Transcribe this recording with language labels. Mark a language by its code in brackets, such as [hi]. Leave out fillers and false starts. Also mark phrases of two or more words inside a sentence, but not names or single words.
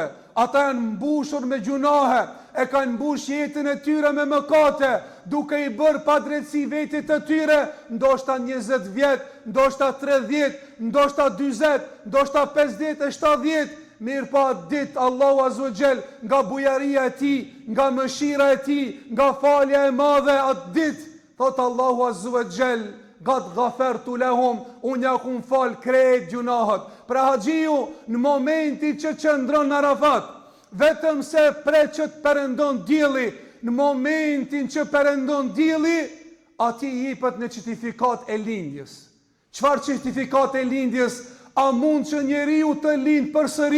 [sq] Ata janë mbushur me gjunahe, e kanë mbush jetën e tyre me mëkate, duke i bërë padrejtësi vetit të tyre, ndoshta 20 vjet, ndoshta 30, ndoshta 40, ndoshta 50 e 70, mirë pa ditë Allahu [ar] عز وجل [sq] nga bujaria e tij, nga mëshira e tij, nga falja e madhe atë ditë, thot Allahu [ar] عز وجل, قد غفرت لهم, [sq] unë ja kum fal krejt gjunahet. Pra haxhiu në momentin që qëndron në Arafat, vetëm se preqët perëndon dielli, në momentin që perëndon dielli, ati jepet në certifikat e lindjes. Çfarë certifikat e lindjes? A mund që njeriu të lind përsëri?